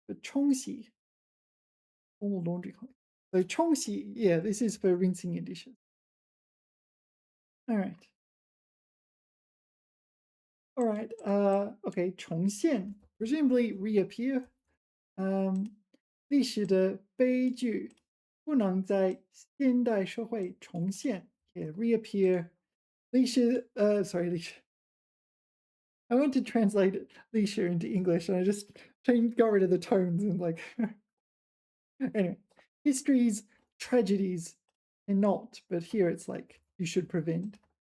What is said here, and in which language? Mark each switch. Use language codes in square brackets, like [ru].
[en] But 冲洗, formal laundry clothes. So 冲洗, yeah, this is for rinsing your dishes. All right. All right. Okay. 重现, presumably reappear. [zh] 历史的悲剧不能在现代社会重现. [en] Yeah, reappear. 历史, sorry, 历史. I went to translate 历史 into English and I just got rid of the tones and like. Anyway, histories, tragedies, and not, but here it's like you should prevent.